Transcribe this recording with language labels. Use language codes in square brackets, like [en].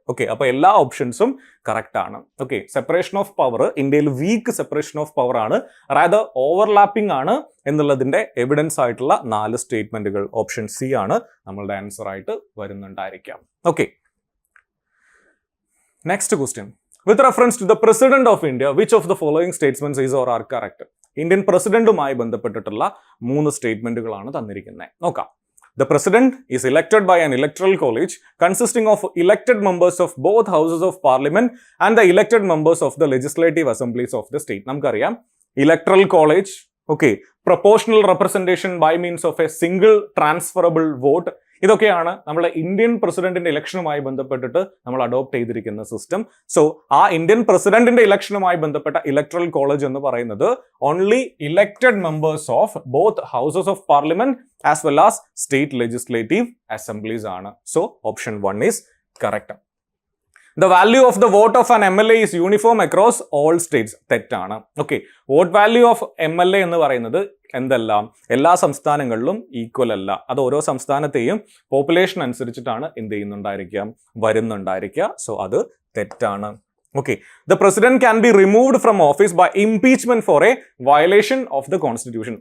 [ml] Okay, അപ്പൊ എല്ലാ ഓപ്ഷൻസും correct ആണ്. ഓക്കെ, സെപ്പറേഷൻ ഓഫ് പവർ ഇന്ത്യയിൽ വീക്ക് സെപ്പറേഷൻ ഓഫ് പവർ ആണ്, റാദർ ഓവർലാപ്പിംഗ് ആണ് എന്നുള്ളതിന്റെ എവിഡൻസ് ആയിട്ടുള്ള 4 സ്റ്റേറ്റ്മെന്റുകൾ ഓപ്ഷൻ സി ആണ് നമ്മളുടെ ആൻസർ ആയിട്ട് വരുന്നുണ്ടായിരിക്കാം. [en] Okay, next question. With reference to the president of India, which of the following statements is or are correct? [ml] Indian പ്രസിഡന്റുമായി ബന്ധപ്പെട്ടിട്ടുള്ള 3 സ്റ്റേറ്റ്മെന്റുകളാണ് തന്നിരിക്കുന്നത്. നോക്കാം. [en] The president is elected by an electoral college consisting of elected members of both houses of parliament and the elected members of the legislative assemblies of the state. നമുക്കറിയാം electoral college, okay, proportional representation by means of a single transferable vote. [ml] ഇതൊക്കെയാണ് നമ്മളെ Indian പ്രസിഡന്റിന്റെ ഇലക്ഷനുമായി ബന്ധപ്പെട്ടിട്ട് നമ്മൾ adopt ചെയ്തിരിക്കുന്ന system. So ആ Indian പ്രസിഡന്റിന്റെ ഇലക്ഷനുമായി ബന്ധപ്പെട്ട ഇലക്ട്രൽ കോളേജ് എന്ന് പറയുന്നത് [en] only elected members of both houses of parliament as well as state legislative assemblies [ml] ആണ്. [en] So option 1 is correct. The value of the vote of an MLA is uniform across all states. [ml] തെറ്റാണ്. Okay, vote value of MLA എന്ന് പറയുന്നത് എന്തെല്ലാം എല്ലാ സംസ്ഥാനങ്ങളിലും equal അല്ല. അത് ഓരോ സംസ്ഥാനത്തെയും പോപ്പുലേഷൻ അനുസരിച്ചിട്ടാണ് എന്ത് വരുന്നുണ്ടായിരിക്കുക. [en] so [ml] അത് തെറ്റാണ്. [en] Okay, the president can be removed from office by impeachment for a violation of the constitution.